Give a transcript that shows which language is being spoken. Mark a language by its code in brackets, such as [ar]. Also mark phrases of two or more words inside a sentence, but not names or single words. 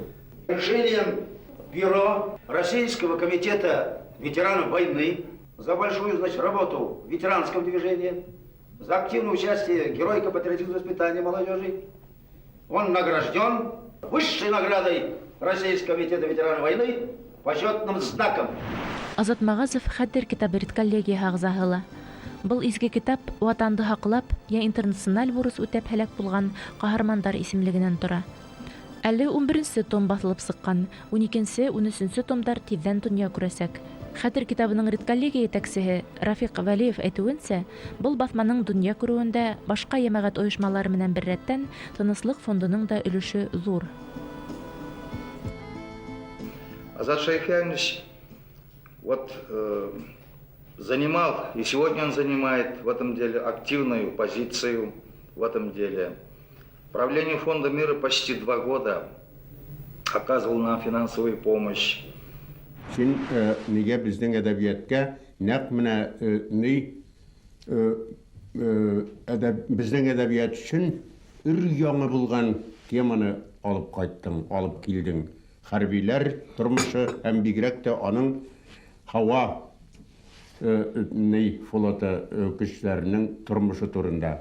[ru] Решением бюро Российского комитета ветеранов войны за большую, значит, работу в ветеранском движении, за активное участие героико-патриотического воспитания молодежи, он награжден высшей наградой Российского комитета ветеранов войны почетным знаком. [ba] Азат Магазов Хәтер китабы редколлегия ағзаһы ла. Был изге китап ватанды һаҡлап, я интернациональ бурыс үтәп һәләк булган ҡаһармандар исемлегенән тора. Әле 11-нче том баҫылып сыҡҡан, 12-нче, 13-нче томдар тиҙҙән донъя күрәсәк. Хәтер китабының редколлегия етәксеһе Рафиҡ Вәлиев әйтеүенсә, был баҫманың донъя күреүендә башҡа йәмәғәт ойошмалары менән бер рәттән Тыныслыҡ фондының да өлөшө ҙур. [ru] Азат Шайхьянович занимал, и сегодня он занимает в этом деле активную позицию в этом деле. Правлению Фонда мира почти 2 года оказывал нам финансовую помощь. [tt] Син нигә безнең әдәбиятка нәкъ менә безнең әдәбият өчен өр-яңы булган теманы алып кайттың, алып килдең. Хәрбиләр тормышы һәм бигрәк тә аның һава флоты көчләренең тормышы турында.